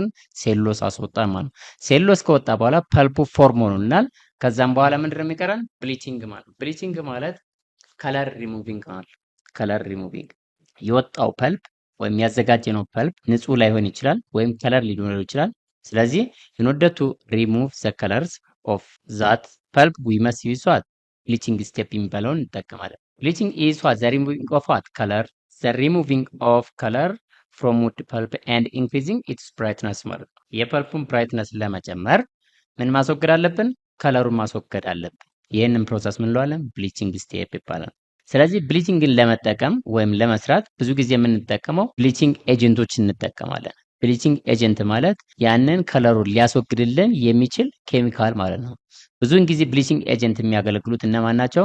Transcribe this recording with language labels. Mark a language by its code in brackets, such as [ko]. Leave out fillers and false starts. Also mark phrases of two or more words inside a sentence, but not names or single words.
[am] ሴሉሎስ አስወጣን ማለት ነው። ሴሉሎስ ከወጣ በኋላ ፐልፑ ፎርም ሆኖልናል። ከዛም በኋላ ምንድነው የሚቀረን? ብሊቺንግ ማለት ብሊቺንግ ማለት [en] color removing [am] ማለት [en] color removing [am] የወጣው ፐልፕ ወይም ያዘጋጀነው ፐልፕ ንጹህ ላይሆን ይችላል ወይም ከለር ሊኖረው ይችላል። ስለዚህ [en] in order to remove the colors of that pulp we must use what bleaching step [am] የሚባለውን እንጠቀማለን። [en] bleaching is what the removing of what color the removing of color from wood pulp and increasing its brightness [am] ማለት ነው። የፐልፑን ብራይትነስ ለመጨመር ምን ማስወገድ አለብን? ከለሩን ማስወገድ አለብን። ይህንን ፕሮሰስ ምን እንለዋለን? [en] bleaching step [am] ይባላል። ስለዚህ ብሊቺንግን ለመጠቀም ወይም ለመስራት ብዙ ጊዜ የምንጠቀመው [en] bleaching agents [am] እንጠቀማለን። [en] bleaching agent [am] ማለት ያንን ከለሩን ሊያስወግድልን የሚችል ኬሚካል ማለት ነው። ብዙውን ጊዜ [en] bleaching agent [am] የሚያገለግሉት እነማን ናቸው?